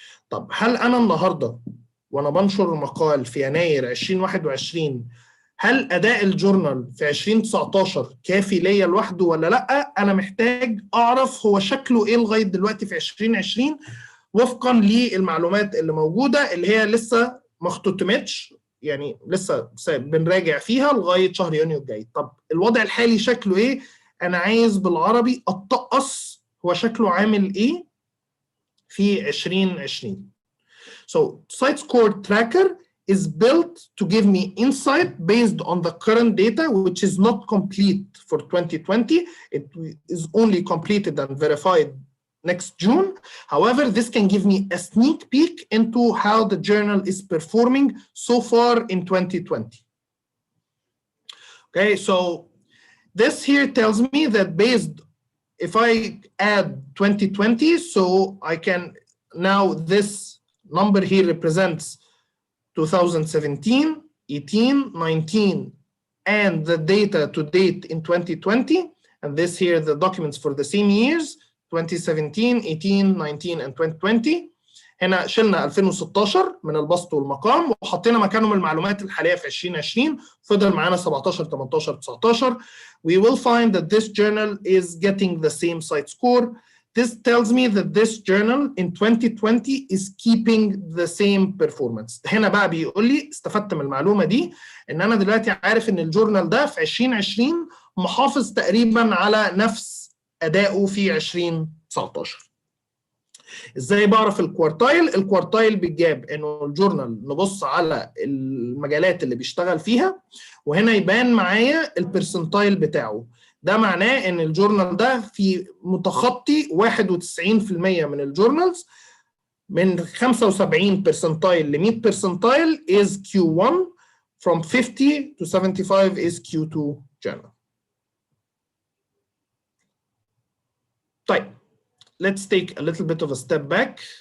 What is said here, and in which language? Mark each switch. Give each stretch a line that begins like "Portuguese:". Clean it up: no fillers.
Arabic: طب هل انا النهارده وانا بنشر مقال في يناير 2021 هل اداء الجورنال في 2019 كافي ليا لوحده ولا لا؟ انا محتاج اعرف هو شكله ايه لغايه دلوقتي في 2020 وفقا للمعلومات اللي موجوده اللي هي لسه ما اختتمتش، يعني لسه بنراجع فيها لغايه شهر يونيو الجاي. طب الوضع الحالي شكله ايه؟ انا عايز بالعربي اتطقص هو شكله عامل ايه في 2020.
English: So site score tracker is built to give me insight based on the current data, which is not complete for 2020. It is only completed and verified next June. However, this can give me a sneak peek into how the journal is performing so far in 2020. Okay, so this here tells me that based, if I add 2020, so I can, now this number here represents 2017, 18, 19, and the data to date in 2020, and this here the documents for the same years, 2017, 18, 19, and 2020.
Arabic: هنا شلنا 2016 من البسط والمقام وحطينا مكانهم المعلومات الحاليه في 2020 فضل معانا 17 18 19.
English: We will find that this journal is getting the same site score. This tells me that this journal in 2020 is keeping the same performance.
Arabic: هنا بقى بيقول لي استفدت من المعلومه دي ان انا دلوقتي عارف ان الجورنال ده في 2020 محافظ تقريبا على نفس ادائه في 2019. ازاي بعرف الكوارتايل؟ الكوارتايل بيجاب انه الجورنال نبص على المجالات اللي بيشتغل فيها وهنا يبان معايا البرسنتايل بتاعه. ده معناه ان الجورنال ده في متخطي 91% من الجورنالز، من 75 برسنتايل ل 100 برسنتايل
English: is Q1, from 50 to 75 is Q2 journal.
Arabic: طيب
English: let's take a little bit of a step back.